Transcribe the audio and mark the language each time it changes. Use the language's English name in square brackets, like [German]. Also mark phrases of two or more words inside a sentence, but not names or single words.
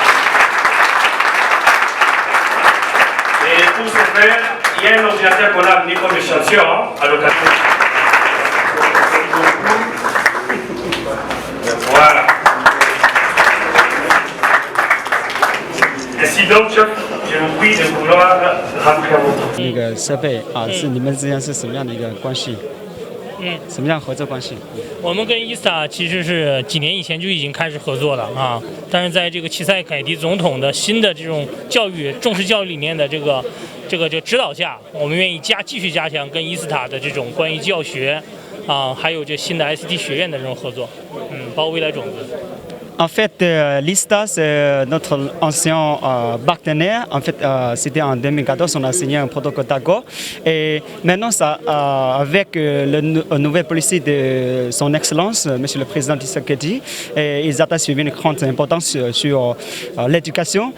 [French] Et pour ce faire, il y a un ordinateur qu'on a amené comme échantillon à l'occasion. Voilà. Ainsi donc, je vous prie de vouloir rentrer à votre tour. [Chinese] 那个设备啊，是你们之间是什么样的一个关系？什么样合作关系？我们跟ISTA其实是几年以前就已经开始合作了啊，但是在这个齐塞凯迪总统的新的这种教育重视教育理念的这个指导下，我们愿意继续加强跟ISTA的这种关于教学啊，还有这新的 ICT 学院的这种合作，包括未来种子。 [French] En fait, l'ISTA, c'est notre ancien partenaire. En fait, c'était en 2014, on a signé un protocole d'accord. Et maintenant, ça, avec la nouvelle politique de son Excellence, Monsieur le Président Tshisekedi, ils attachent une grande importance sur l'éducation.